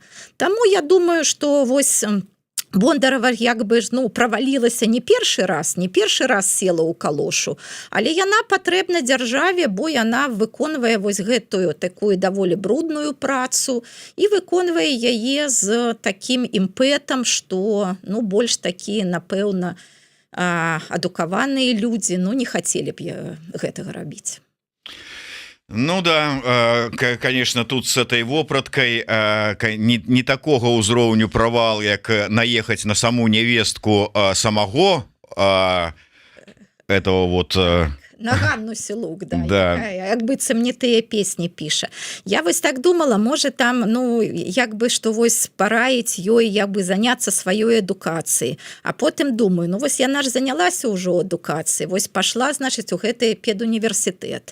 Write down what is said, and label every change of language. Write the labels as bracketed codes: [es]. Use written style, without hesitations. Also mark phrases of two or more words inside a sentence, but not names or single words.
[be] Таму я думаю, што вось Бондарова як бы правалілася не першы раз села ў калошу, але яна патрэбна дзяржаве, бо яна выконвае вось гэтую такую даволі брудную працу і выконвае яе з такім імпэтам, што больш такі, напэўна, адукаваныя людзі не хацелі б гэтага рабіць. [ru] Ну да, конечно, тут с этой вопраткой не такого [be] ўзроўню правал, як [ru] наехать на саму невестку самого этого вот... [be] На Ганну Сілук, як быццам не тыя песні піша. Я вось так думала, можа там, як бы, што вось параіць ёй, як бы заняцца сваёй адукацыяй. А потым думаю, вось яна ж занялася ўжо адукацыяй, вось пашла, значыць, у гэты педуніверсітэт.